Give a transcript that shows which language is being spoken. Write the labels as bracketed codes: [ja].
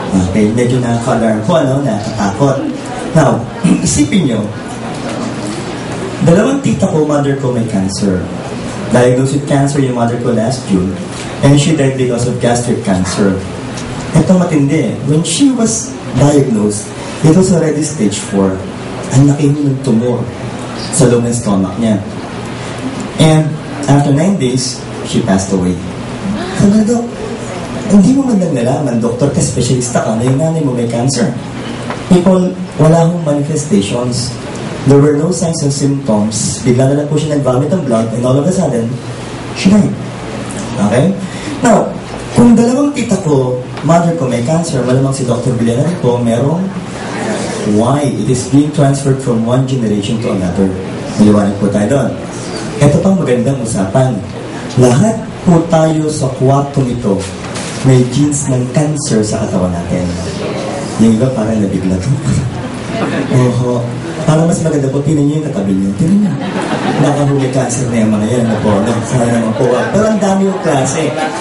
[tl] Okay, medyo nakaka-alarm po, nakakatakot. Now, isipin nyo, dalawang tita ko, mother ko may cancer. [en] Diagnosed with cancer yung mother ko last June, and she died because of gastric cancer. [tl] Ito matindi. [en] When she was diagnosed, it was already stage 4. [tl] Ang laki ng tumor sa loob ng stomach niya. [en] And after 9 days, she passed away. [tl] Sabi na, hindi mo man lang nalaman, doktor ka, specialista ka, na yung nanay mo may cancer. [en] People, wala akong manifestations. There were no signs and symptoms. [tl] Bigla na lang po siya [en] nag-vomit ng blood and all of a sudden, she died. Okay? [tl] Now, kung dalawang tita ko, mother ko may cancer, malamang si Dr. Villanueva po, merong why? [en] It is being transferred from one generation to another. [tl] Maliwanag po tayo doon. Ito pang magandang usapan. Lahat po tayo sa kwartong ito may genes ng cancer sa katawan natin. Yung iba parang nabigla to. Oho. Para mas maganda po, tinan nyo yung katabi nyo. Tinan nyo. Nakahuli cancer na yung mga yan. Sana naman po. Pero ang dami yung klase.